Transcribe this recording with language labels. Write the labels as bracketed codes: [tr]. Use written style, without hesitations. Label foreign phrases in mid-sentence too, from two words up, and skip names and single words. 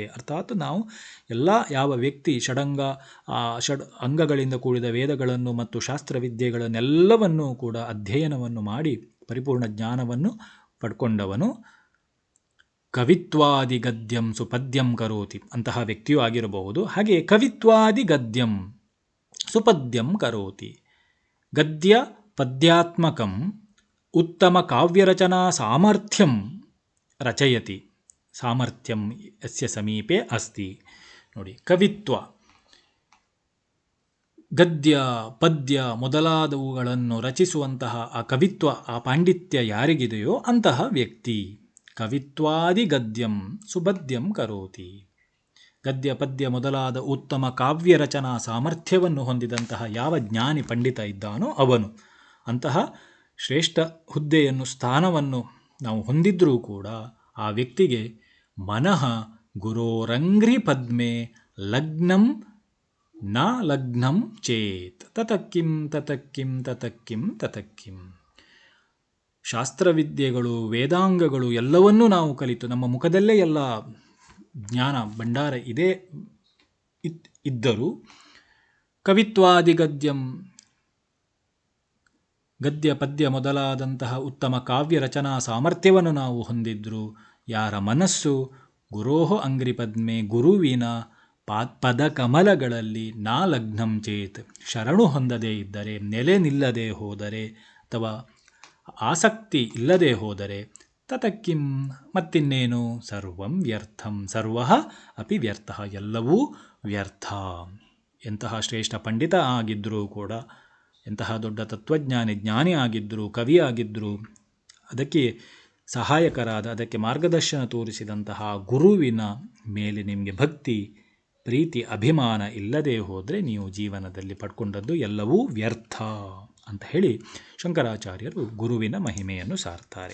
[kn] ಅರ್ಥಾತ್ ನಾವು ಎಲ್ಲ ಯಾವ ವ್ಯಕ್ತಿ ಷಡ್ ಅಂಗಗಳಿಂದ ಕೂಡಿದ ವೇದಗಳನ್ನು ಮತ್ತು ಶಾಸ್ತ್ರವಿದ್ಯೆಗಳನ್ನೆಲ್ಲವನ್ನೂ ಕೂಡ ಅಧ್ಯಯನವನ್ನು ಮಾಡಿ ಪರಿಪೂರ್ಣ ಜ್ಞಾನವನ್ನು ಪಡ್ಕೊಂಡವನು [sa] ಕವಿತ್ವಾದಿ ಗದ್ಯಂ ಸುಪದ್ಯಂ ಕರೋತಿ, [kn] ಅಂತಹ ವ್ಯಕ್ತಿಯೂ ಆಗಿರಬಹುದು. [sa] ಹಾಗೆ ಕವಿತ್ವಾದಿ ಗದ್ಯಂ ಸುಪದ್ಯಂ ಕರೋತಿ, ಗದ್ಯ ಪದ್ಯಾತ್ಮಕಂ ಉತ್ತಮ ಕಾವ್ಯರಚನಾ ಸಾಮರ್ಥ್ಯಂ ರಚಯತಿ, ಸಾಮರ್ಥ್ಯಂ ಯಸ್ಯ ಸಮೀಪೆ ಅಸ್ತಿ. [kn] ನೋಡಿ, ಕವಿತ್ವ, ಗದ್ಯ ಪದ್ಯ ಮೊದಲಾದವುಗಳನ್ನು ರಚಿಸುವಂತಹ ಆ ಕವಿತ್ವ, ಆ ಪಾಂಡಿತ್ಯ ಯಾರಿಗಿದೆಯೋ ಅಂತಹ ವ್ಯಕ್ತಿ [sa] ಕವಿತ್ವಾದಿ ಗದ್ಯಂ ಸುಪದ್ಯಂ ಕರೋತಿ. [kn] ಗದ್ಯ ಪದ್ಯ ಮೊದಲಾದ ಉತ್ತಮ ಕಾವ್ಯ ರಚನಾ ಸಾಮರ್ಥ್ಯವನ್ನು ಹೊಂದಿದಂತಹ ಯಾವ ಜ್ಞಾನಿ ಪಂಡಿತ ಇದ್ದಾನೋ ಅವನು. ಅಂತಹ ಶ್ರೇಷ್ಠ ಹುದ್ದೆಯನ್ನು, ಸ್ಥಾನವನ್ನು ನಾವು ಹೊಂದಿದ್ರೂ ಕೂಡ ಆ ವ್ಯಕ್ತಿಗೆ [sa] ಮನಃ ಗುರೋರಂಘ್ರಿ ಪದ್ಮೆ ಲಗ್ನಂ ನ ಲಗ್ನಂ ಚೇತ್ ತತಕ್ಕಿಂ ತತಕ್ಕಿಂ ತತಕ್ಕಿಂ ತತಕ್ಕಿಂ. [kn] ಶಾಸ್ತ್ರವಿದ್ಯೆಗಳು, ವೇದಾಂಗಗಳು ಎಲ್ಲವನ್ನೂ ನಾವು ಕಲಿತು ನಮ್ಮ ಮುಖದಲ್ಲೇ ಎಲ್ಲ ಜ್ಞಾನ ಭಂಡಾರ ಇದೆ ಇದ್ದರೂ [sa] ಕವಿತ್ವಾದಿ ಗದ್ಯಂ, [kn] ಗದ್ಯ ಪದ್ಯ ಮೊದಲಾದಂತಹ ಉತ್ತಮ ಕಾವ್ಯ ರಚನಾ ಸಾಮರ್ಥ್ಯವನ್ನು ನಾವು ಹೊಂದಿದ್ರು ಯಾರ ಮನಸ್ಸು [sa] ಗುರೋಹ ಅಂಗ್ರಿ ಪದ್ಮೆ, [kn] ಗುರುವಿನ ಪದಕಮಲಗಳಲ್ಲಿ [sa] ನಾ ಲಗ್ನಂ ಚೇತ್, [kn] ಶರಣು ಹೊಂದದೇ ಇದ್ದರೆ, ನೆಲೆ ನಿಲ್ಲದೆ ಹೋದರೆ ಅಥವಾ ಆಸಕ್ತಿ ಇಲ್ಲದೆ ಹೋದರೆ ತತಕ್ಕಿಂ ಮತ್ತಿನ್ನೇನು, [sa] ಸರ್ವಂ ವ್ಯರ್ಥಂ, ಸರ್ವಃ ಅಪಿ ವ್ಯರ್ಥ, [kn] ಎಲ್ಲವೂ ವ್ಯರ್ಥ. ಎಂತಹ ಶ್ರೇಷ್ಠ ಪಂಡಿತ ಆಗಿದ್ದರೂ ಕೂಡ, ಎಂತಹ ದೊಡ್ಡ ತತ್ವಜ್ಞಾನಿ ಜ್ಞಾನಿ ಆಗಿದ್ದರೂ, ಕವಿ ಆಗಿದ್ದರೂ, ಅದಕ್ಕೆ ಸಹಾಯಕರಾದ, ಅದಕ್ಕೆ ಮಾರ್ಗದರ್ಶನ ತೋರಿಸಿದಂತಹ ಗುರುವಿನ ಮೇಲೆ ನಿಮಗೆ ಭಕ್ತಿ, ಪ್ರೀತಿ, ಅಭಿಮಾನ ಇಲ್ಲದೆ ಹೋದರೆ ನೀವು ಜೀವನದಲ್ಲಿ ಪಡ್ಕೊಂಡದ್ದು ಎಲ್ಲವೂ ವ್ಯರ್ಥ ಅಂತ ಹೇಳಿ ಶಂಕರಾಚಾರ್ಯರು ಗುರುವಿನ ಮಹಿಮೆಯನ್ನು ಸಾರ್ತಾರೆ.